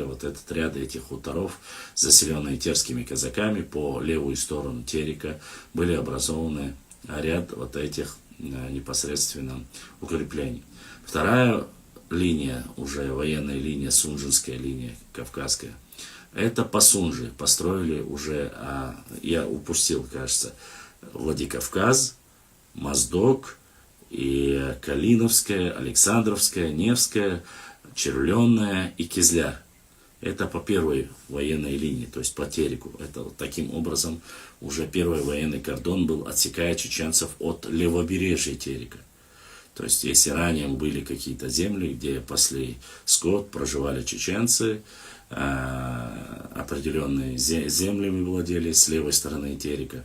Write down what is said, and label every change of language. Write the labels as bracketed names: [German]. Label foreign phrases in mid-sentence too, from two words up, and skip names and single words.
[Russian] Вот этот ряд этих хуторов, заселенные терскими казаками, по левую сторону Терека были образованы ряд вот этих непосредственно укреплений. Вторая линия, уже военная линия, Сунжинская линия Кавказская, это по Сунже построили уже, я упустил, кажется, Владикавказ, Моздок, и Калиновская, Александровская, Невская, Червленная и Кизляр. Это по первой военной линии, то есть по Тереку. Это вот таким образом уже первый военный кордон был, отсекая чеченцев от левобережья Терека. То есть если ранее были какие-то земли, где пасли скот, проживали чеченцы, определенные землями владели с левой стороны Терека.